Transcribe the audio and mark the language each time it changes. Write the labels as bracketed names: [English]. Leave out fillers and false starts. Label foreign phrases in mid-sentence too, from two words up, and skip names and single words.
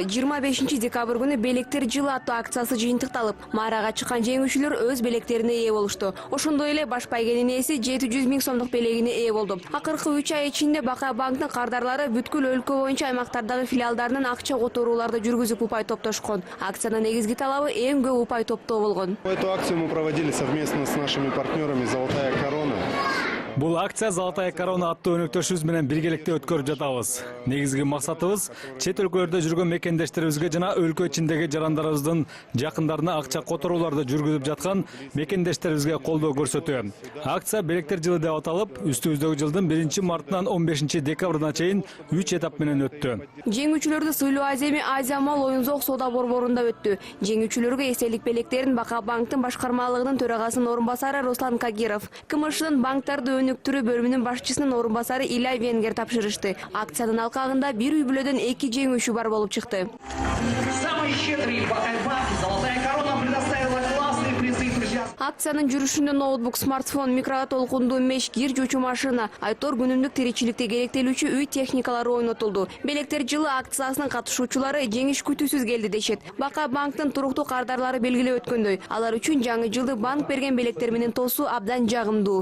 [Kyrgyz] 25 декабрь күнү белектер жылы аттуу акциясы жыйынтыкталып, майрага чыккан жеңүүчүлөр өз белектерине ээ болушту. Ошондой эле баш байгенин ээси 700 000 сомдук белегине ээ болду. Акыркы 3 ай ичинде Бакай банктын кардарлары бүткүл өлкө боюнча аймактардагы филиалдарынын акча которууларды жүргүзүп упай топтошкон. Акциянын негизги талабы эң көп упай топтоо болгон. [Russian] Эту акцию мы проводили совместно с нашими партнерами «Золотая корона». [Kyrgyz] Бул акция «Золотая корона» аттуу өнөктөшүбүз менен биргеликте өткөрүп жатабыз. Негизги максатыбыз чет өлкөлөрдө жүргөн мекендештерибизге жана өлкө ичиндеги жарандарыбыздын жакындарына акча которууларды жүргүзүп жаткан мекендештерибизге колдоо көрсөтүү. Акция белектер жылы деп аталып, үстүбүздөгү жылдын 1 мартынан 15 декабрына чейин 3 этап менен өттү. Жеңүүчүлөрдү сыйлоо аземи Азия мал оюн-зоок соода борборунда өттү. Жеңүүчүлөргө эстелик белектерин Бакай банктын башкармалыгынын төрагасынын орун басары Руслан Кагиров, КМШнын банктарды өнүктүрүү бөлүмүнүн башчысынын орун басары Илай Венгер тапшырышты. Акциянын алкагында бир үй бүлөдөн 2 жеңүүчү бар болуп чыкты. [Russian] Самый щедрый Бакай банк «Золотая корона» предоставила классные призы, друзья. [Kyrgyz] Акциянын жүрүшүндө ноутбук, смартфон, микротолкундуу меш, кир жуучу машина, айтор күнүмдүк тиричиликте керектелүүчү үй техникалары ойнотулду. Белектер жылы акциясынын катышуучулары жеңиш күтүүсүз келди дешет. Бакай банктын туруктуу кардарлары белгилеп өткөндөй, алар үчүн жаңы жылды банк берген белектер менен тосуу абдан жагымдуу.